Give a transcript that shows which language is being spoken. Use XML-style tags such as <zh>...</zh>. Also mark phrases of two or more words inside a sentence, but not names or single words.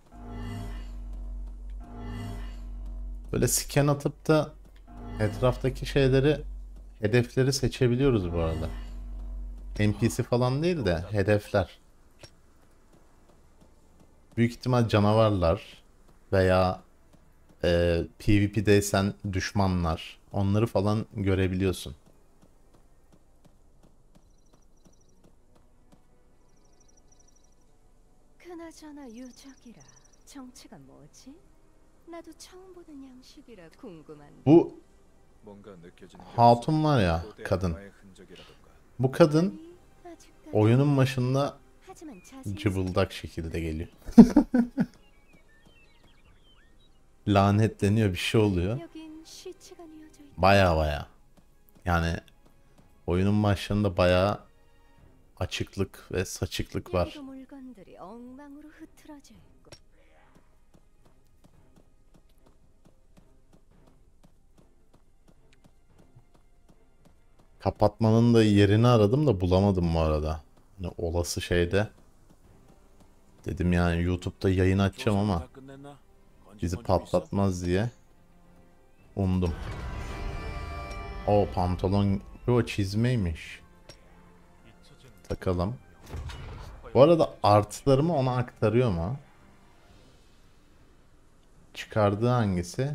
<tr>Böyle scan atıp da etraftaki şeyleri, hedefleri seçebiliyoruz bu arada. NPC falan değil de hedefler. Büyük ihtimal canavarlar veya PvP'deysen düşmanlar. Onları falan görebiliyorsun.</tr> <ko>그나저나 유적이라 정체가 뭐지? 나도 처음 보는 양식이라 궁금한데.</ko> <tr>Bu</tr> <ko>뭔가 느껴지는 게</ko> <tr>hatun var ya,</tr> <ko>없어.</ko> <tr>kadın.</tr> <ko>고대 흔적이라던가.</ko> <tr>Bu kadın</tr> <ko>아직까지.</ko> <tr>oyunun başında</tr> <ko>하지만 자세히</ko> <tr>cıbıldak şekilde geliyor. Lanetleniyor, bir şey oluyor.</tr> <ko>여긴 시체가 뉘어져 있다.</ko> <tr>Baya baya. Yani oyunun başlarında baya açıklık ve saçıklık var.</tr> <ko>여기도 물건들이 엉망으로 흐트러져 있고.</ko> <tr>Kapatmanın da yerini aradım da bulamadım bu arada. Hani olası şeyde. Dedim yani YouTube'da yayın açacağım ama</tr> <ko>다 끝냈나?</ko> <tr>bizi</tr> <ko>건진 건좀 있어?</ko> <tr>patlatmaz diye umdum. O pantolon, o çizmeymiş. Takalım. Bu arada artılarımı ona aktarıyor mu? Çıkardığı hangisi?</tr>